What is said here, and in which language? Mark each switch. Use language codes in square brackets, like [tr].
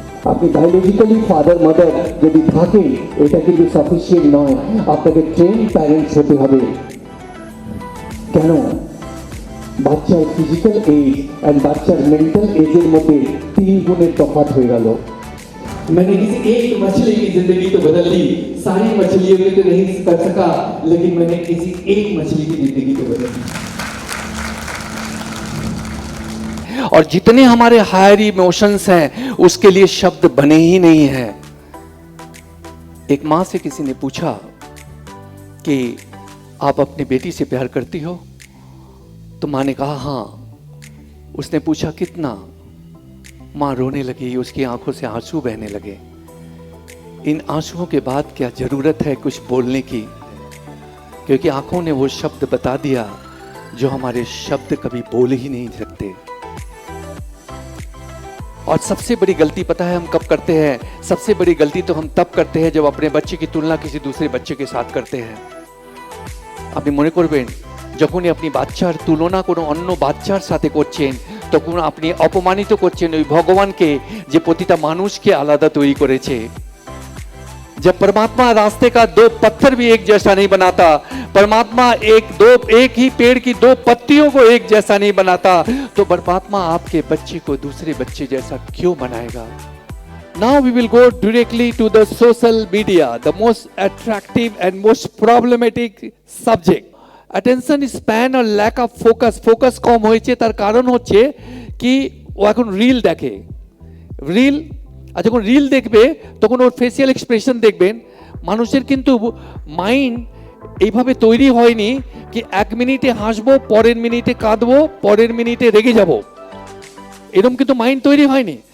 [bn] আপনি biologically father mother যদি থাকেন, এটা কিন্তু সাফিসিয়েন্ট নয়, আপনাকে ট্রেন প্যারেন্টস হতে হবে। কেন? বাচ্চার ফিজিক্যাল এজ অ্যান্ড বাচ্চার মেন্টাল এজের মধ্যে 3 গুণের তফাৎ হয়ে গেল। [hi] मैंने किसी एक मछली की जिंदगी तो बदल दी, सारी मछलियों में तो नहीं कर सका, लेकिन मैंने किसी एक मछली की जिंदगी तो बदल दी। और जितने हमारे हायर इमोशंस हैं उसके लिए शब्द बने ही नहीं हैं। एक मां से किसी ने पूछा कि आप अपनी बेटी से प्यार करती हो? तो मां ने कहा हाँ। उसने पूछा कितना? मां रोने लगी, उसकी आंखों से आंसू बहने लगे। इन आंसुओं के बाद क्या जरूरत है कुछ बोलने की, क्योंकि आंखों ने वो शब्द बता दिया जो हमारे शब्द कभी बोल ही नहीं सकते। और सबसे बड़ी गलती पता है हम कब करते हैं? सबसे बड़ी गलती तो हम तब करते हैं जब अपने बच्चे की तुलना किसी दूसरे बच्चे के साथ करते हैं। [bn] আপনি মনে করবেন যখনই আপনি বাচ্চার তুলনা কোনো অন্য বাচ্চার সাথে করছেন, তখন আপনি অপমানিত করছেন ওই ভগবানকে যে প্রতিটা মানুষকে আলাদা তৈরি করেছে। [hi] जब परमात्मा रास्ते का 2 पत्थर भी एक जैसा नहीं बनाता, परमात्मा एक ही पेड़ की 2 पत्तियों को एक जैसा नहीं बनाता, तो परमात्मा आपके बच्चे को दूसरे बच्चे जैसा क्यों बनाएगा? [en] Now we will go directly to the social media, the most attractive and most problematic subject. Attention span or lack of focus [bn] কম হয়েছে, তার কারণ হচ্ছে কি ও এখন রিল দেখে। রিল, আর যখন রিল দেখবে তখন ওর ফেসিয়াল এক্সপ্রেশন দেখবেন। মানুষের কিন্তু মাইন্ড এইভাবে তৈরি হয়নি কি 1 মিনিটে হাসবো, পরের মিনিটে কাঁদবো, পরের মিনিটে রেগে যাব, এরকম কিন্তু মাইন্ড তৈরি হয়নি।